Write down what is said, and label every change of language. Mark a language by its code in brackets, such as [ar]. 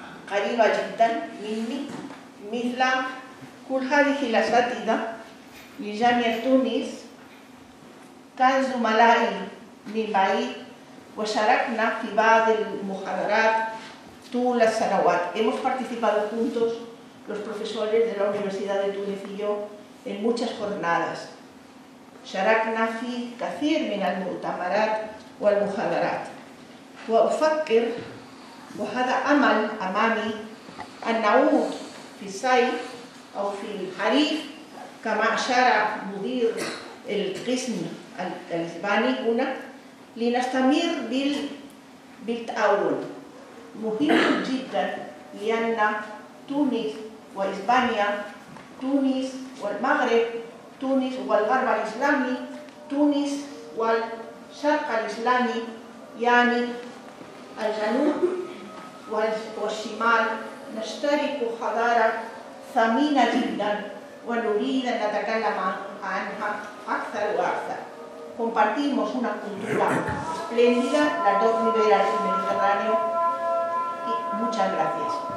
[ar] قريبة جدا مني، مثل كل هذه الأساتذة لجامعة تونس كان زملائي من بعيد وشاركنا في بعض المحاضرات طول السنوات. [es] Hemos participado juntos, los profesores de la Universidad de Túnez y yo, en muchas jornadas. [ar] شاركنا في كثير من المؤتمرات والمحاضرات. وأفكر وهذا أمل أمامي أن نعود في الصيف أو في الخريف كما أشار مدير القسم الإسباني هنا لنستمر بالتعاون. مهم جدا لأن تونس وإسبانيا، تونس والمغرب، تونس والغرب الإسلامي، تونس والشرق الإسلامي، يعني الجنوب والشمال نشترك حضارة ثمينة جدا ونريد أن نتكلم عنها أكثر وأكثر. [es] Compartimos una cultura espléndida, las dos riberas del Mediterráneo, y muchas gracias.